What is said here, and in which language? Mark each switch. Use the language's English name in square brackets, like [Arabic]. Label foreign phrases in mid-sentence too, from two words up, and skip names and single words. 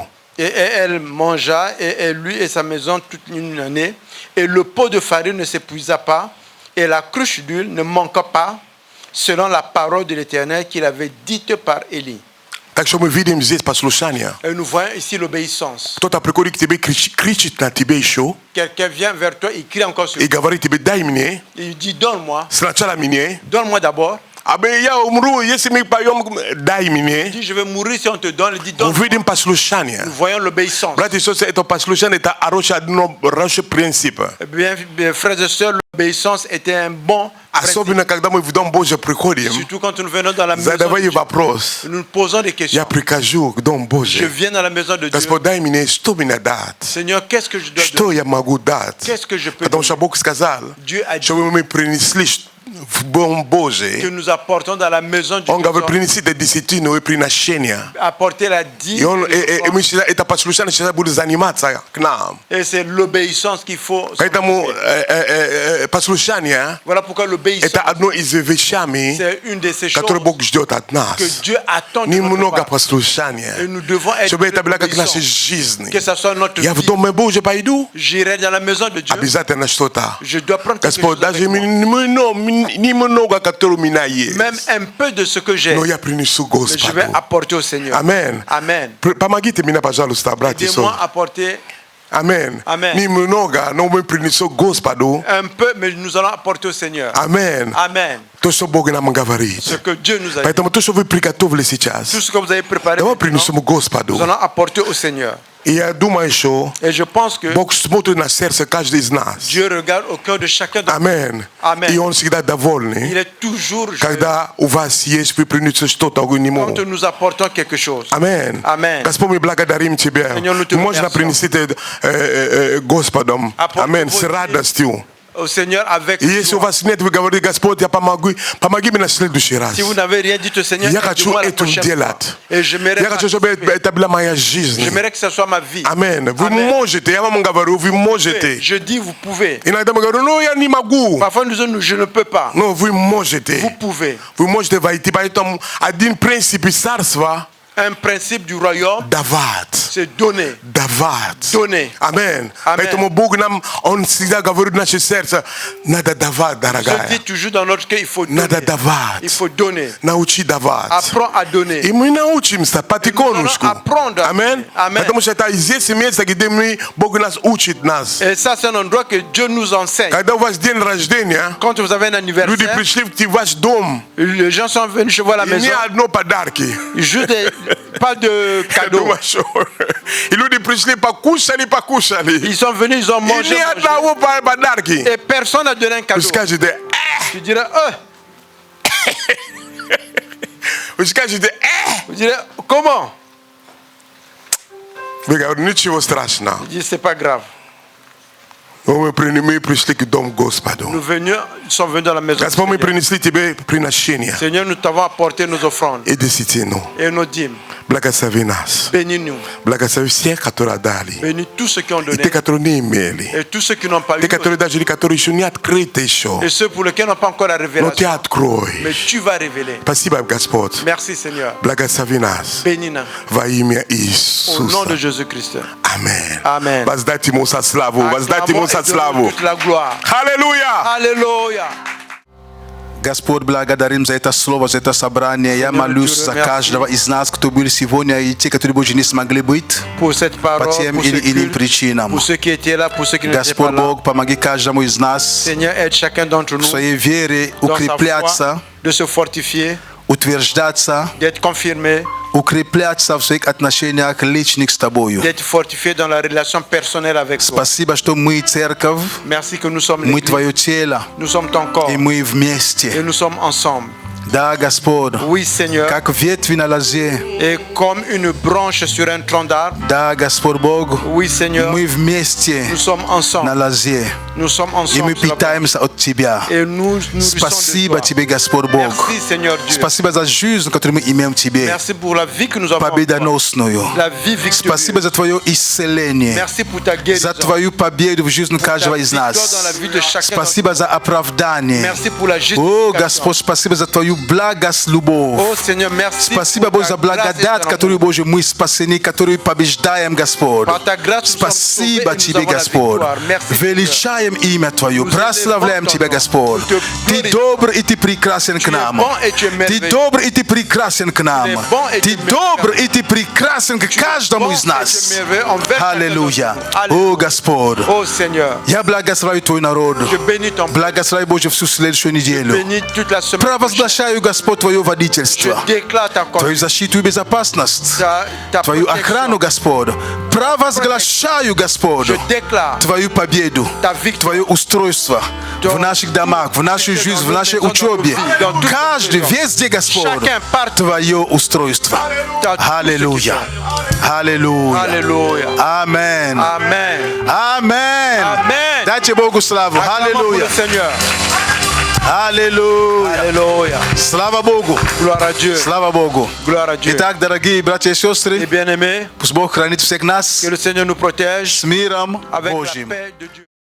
[French] Et elle mangea, et lui et sa maison toute une année, et le pot de farine ne s'épuisa pas, et la cruche d'huile ne manqua pas, selon la parole de l'Éternel qu'il avait dite par Élie. [Russian] Так что мы видим здесь послушание. [French] Et nous voyons ici l'obéissance. [Russian] Кто-то приходит к тебе, кричит на тебе еще, [French] Quelqu'un vient vers toi, il crie encore sur [Russian] и [French] toi. [Russian] говорит тебе, дай мне, [French] Il dit, donne-moi, [Russian] сначала мне, [French] donne-moi d'abord. [Russian] абе я умру, если мы поем, дай [French] Il [Russian] мне. [French] dit, je vais mourir si on te donne. Il dit, [Russian] Мы [French] donne-moi. [Russian] видим послушание. [French] Nous voyons l'obéissance. [Russian] Братья и сестры, это послушание, это хороший принцип. [French] Bien, frères et sœurs, l'obéissance était un bon principe. [Russian] Особенно, когда мы в Дом Божий приходим, [French] Surtout quand nous venons dans la maison de [Russian] задавай [French] Dieu, [Russian] вопрос. [French] nous nous posons des [Russian] Я [French] questions. [Russian] прихожу к Дому [French] Je [Russian] Божий. [French] viens dans la maison de Dieu. [Russian] Господь, дай мне, что мне дать? [French] Seigneur, qu'est-ce que je dois [Russian] Что я могу дать? [French] Qu'est-ce que je peux [Russian] Потому [French] donner? [Russian] что Бог сказал, [French] Dieu a dit [Russian] чтобы мы принесли в Дом [French] que [Russian] Божий. [French] nous apportons dans la maison du [Russian] Он говорит, [French] Dieu, [Russian] принеси десятину и приношения. [French] apporter la dîme. [Russian] И [French] et [Russian] мы сейчас, это послушание сейчас будет заниматься к нам. [French] Et c'est l'obéissance qu'il faut. [Russian] Поэтому послушание [French] Voilà pourquoi l'obéissance, [Russian] это одно из вещами, [French] c'est une de ces choses [Russian] которые Бог ждет от [French] que [Russian] нас. [French] Dieu attend de notre [Russian] Немного [French] part. [Russian] послушания. [French] Et nous devons être [Russian] Чтобы это было как наша [French] obéissants. [Russian] жизнь. [French] Que ça soit notre [Russian] Я в [French] vie. [Russian] Дом Божий пойду, [French] J'irai dans la maison de Dieu. [Russian] обязательно что-то. [French] Je dois prendre quelque [Russian] Господь, [French] chose avec [Russian] даже [French] moi. [Russian] немного, который у меня есть. [French] Même un peu de ce que j'ai. [Russian] Но я принесу [French] Mais je vais [Russian] Господу. [French] apporter au Seigneur. Amen. Amen. [Russian] Помогите мне, пожалуйста, братья и [French] Aidez-moi [Russian] сестры. [French] à apporter [Russian] Амен. [French] Amen. [Russian] Немного, но мы принесем Господу. [French] un peu, mais nous allons apporter au Seigneur. [Russian] Амен. [French] Amen. [Russian] То, что Бог нам говорит. [French] Ce que Dieu nous a dit. [Russian] Поэтому то, что вы приготовили сейчас, [French] Tout ce que vous avez préparé, [Russian] давай [French] maintenant, [Russian] принесем Господу. [French] nous allons apporter au Seigneur. [Russian] И я думаю, что [French] Et je pense que [Russian] Бог смотрит на сердце каждого из нас. [French] Dieu regarde au cœur de chacun d'entre nous. [Russian] Амен. [French] Amen. [Russian] И Он всегда [French] Il [Russian] довольный, [French] est toujours joyeux [Russian] когда у вас есть, вы принесете что-то к Нему. [French] quand nous apportons quelque chose. [Russian] Амен. [French] Amen. [Russian] Господь, мы благодарим Тебя. Сеньор, мы Тебя Можно благодарим. принести Господом. Апостол Амен. С Божий. радостью. [French] Au Seigneur avec [Russian] И если у [French] joie. [Russian] вас нет, вы говорите, Господь, я помоги мне на следующий раз. [French] Si vous n'avez rien dit au Seigneur, [Russian] Я хочу [French] aidez-moi la [Russian] это [French] prochaine [Russian] делать. [French] fois. Et j'aimerais [Russian] Я хочу, чтобы [French] participer. [Russian] это была моя жизнь. [French] J'aimerais que ce soit ma vie. [Russian] Амен. Вы [French] Amen. [Russian] можете, я вам говорю, вы можете. [French] Je dis vous pouvez. [Russian] Иногда мы говорим, ну я не могу. [French] Parfois nous disons je ne peux pas. [Russian] Но вы можете. [French] Vous pouvez. [Russian] Вы можете войти. Поэтому один принцип царства [French] Un principe du royaume, [Russian] давать. [French] C'est donner. [Russian] Davat. [French] Donner. Amen. Amen. [Russian] Поэтому Бог нам, Он всегда говорит в наше сердце, надо давать, [French] Je [Russian] дорогая. [French] dis toujours dans notre cœur, il faut donner. [Russian] Надо давать. [French] Il faut donner. [Russian] Научи давать. [French] Apprends à donner. [Russian] И мы научимся потихонечку. [French] nous allons apprendre. Amen. Amen. [Russian] Потому что это здесь место, где мы, Бог нас учит нас. [French] Et ça, c'est un endroit que Dieu nous enseigne. [Russian] Когда у вас день рождения, [French] Quand vous avez un [Russian] люди [French] anniversaire, [Russian] пришли в ваш дом, [French] les gens sont venus chez vous à la [Russian] и [French] maison. [Russian] не одно подарки. [French] Juste pas de cadeaux. [Russian] Думаю, что- И люди пришли, покушали. [French] Ils sont venus, ils ont [Russian] И [French] mangé. [Russian] ни одного подарки. [French] Et personne n'a donné un [Russian] Вы [French] cadeau. [Russian] скажете, [French] Tu dirais, [Russian] вы скажете, [French] vous direz, comment? [Russian] Вы говорите, ничего страшного. [French] Je dis, c'est pas grave. [Russian] Мы пришли к дому Господу. [French] Nous sommes venus dans la maison. du [Russian] Господь, мы [French] Seigneur. [Russian] принесли Тебе приношение [French] Seigneur, nous t'avons apporté nos offrandes [Russian] и десятину. [French] et nos dîmes. [Russian] Благослови нас. [French] Bénis-nous. [Russian] Благослови всех, которые дали. [French] Bénis tous ceux qui ont [Russian] И [French] donné [Russian] те, которые не имели. [French] et tous ceux qui n'ont pas eu. [Russian] Те, которые даже которые еще не открыты еще. [French] Et ceux pour lesquels n'ont pas encore la [Russian] Но [French] révélation. [Russian] Ты открой. [French] Mais tu vas révéler. [Russian] Спасибо, Господь. [French] Merci Seigneur. [Russian] Благослови нас. [French] Bénis-nous. [Russian] Во имя [French] Au nom de [Russian] Иисуса. [French] Jésus-Christ. Amen. Amen. [Russian] Воздайте Ему со славу. Воздайте Ему со [French] Acclamons et [Russian] славу. [French] donnons toute la gloire. [Russian] Аллилуйя! [French] Alléluia. [Russian] Господь, благодарим за это слово, за это собрание. Я молюсь за каждого из нас, кто были сегодня, и те, которые больше не смогли быть [French] Pour cette parole, [Russian] по тем [French] pour ce [Russian] или иным [French] culte, [Russian] причинам. [French] pour ceux qui étaient là, pour ceux qui n'étaient pas [Russian] Господь [French] là. [Russian] Бог, помоги каждому из нас [French] Seigneur, aide chacun d'entre [Russian] в [French] nous [Russian] своей вере [French] dans sa foi, [Russian] укрепляться, [French] de se fortifier, [Russian] утверждаться, [French] d'être confirmé, [Russian] укрепляться в своих отношениях личных с Тобою. [French] d'être fortifié dans la relation personnelle avec toi. [Russian] Спасибо, что мы церковь, [French] Merci que nous sommes [Russian] мы [French] l'Église, [Russian] Твое тело, [French] nous sommes ton corps [Russian] и мы [French] et [Russian] вместе. [French] nous sommes ensemble. [Russian] Да, Господь, [French] Oui, Seigneur, [Russian] как ветви на лозе. [French] et comme une branche sur un tronc d'arbre, [Russian] Да, Господь Бог, [French] oui, Seigneur, [Russian] мы вместе [French] nous sommes [Russian] на [French] ensemble. [Russian] лозе. [French] Nous sommes [Russian] И мы [French] ensemble. sur la [Russian] питаемся от Тебя. [French] branche. Et nous nourrissons [Russian] Спасибо [French] de toi. [Russian] Тебе, Господь Бог. [French] Merci, Seigneur Dieu. [Russian] Спасибо за жизнь, которую мы имеем в Тебе. [French] Merci pour la vie que nous avons en toi. [Russian] Победоносную. [French] La vie victorieuse. [Russian] Спасибо за Твое исцеление. [French] Merci pour ta guérison. [Russian] За Твою победу в жизни каждого из [French] victoire [Russian] нас. [French] dans la vie de chacun [Russian] Спасибо за оправдание. [French] Merci pour la [Russian] О, [French] justification. [Russian] Господь, спасибо за Твою благость, любовь. [French] Oh Seigneur, merci. [Russian] Спасибо, [French] pour [Russian] Бог, [French] ta [Russian] за [French] grâce et [Russian] благодать, [French] ton [Russian] которую, [French] amour. [Russian] Боже, мы спасены, которую побеждаем, Господь. [French] Par ta grâce, nous sommes sauvés [Russian] Спасибо [French] et nous [Russian] Тебе, [French] avons la [Russian] Господь. [French] victoire. Merci, Seigneur. [Russian] Величаем имя Твое, [French] Nous [Russian] прославляем [French] élevons [Russian] Тебя, [French] ton nom. [Russian] Господь. [French] Nous te [Russian] Ты [French] glorifions. [Russian] добр и Ты прекрасен к [French] Tu es [Russian] нам. [French] bon et tu es [Russian] Ты [French] merveilleux. [Russian] добр и Ты прекрасен к нам. [French] Tu es bon et tu [Russian] Ты [French] es [Russian] добр [French] merveilleux. [Russian] и Ты прекрасен к [French] Tu es [Russian] каждому [French] bon [Russian] из [French] et [Russian] нас. [French] tu es merveilleux envers chacun [Russian] Аллилуйя. [French] d'entre nous. Alléluia. [Russian] О, Господь. [French] Oh Seigneur, [Russian] Я благословляю Твой народ. [French] je bénis ton peuple. [Russian] Благослови, Боже, всю следующую неделю. [French] Bénis toute la semaine. [Russian] Провозглашаю, Господь, Твое [French] Je [Russian] водительство, [French] déclare ta [Russian] Твою [French] conduite, [Russian] защиту и безопасность, [French] ta [Russian] Твою [French] protection. [Russian] охрану, Господь. Провозглашаю, Господь, [French] Je déclare [Russian] Твою победу, [French] ta victoire. [Russian] Твое устройство в наших домах, в нашей жизни, в нашей учебе. Каждый, везде, Господь, [French] Chacun part. [Russian] Твое устройство. Аллилуйя. Аллилуйя. [French] Alléluia. [Russian] Амен. [French] Amen. [Russian] Амен. [French] Amen. [Russian] Дайте Богу славу. [French] Acclamons pour [Russian] Аллилуйя. [French] le Seigneur. [Russian] Аллилуйя. [French] Alléluia. [Russian] Слава Богу. [French] Gloire à Dieu. [Russian] Слава Богу. [French] Gloire à Dieu. [Russian] Итак, дорогие братья и [French] Et [Russian] сестры, [French] bien-aimés, [Russian] пусть Бог хранит всех нас [French] que le Seigneur nous protège [Russian] с миром [French] avec la [Russian] Божьим. [French] paix de Dieu.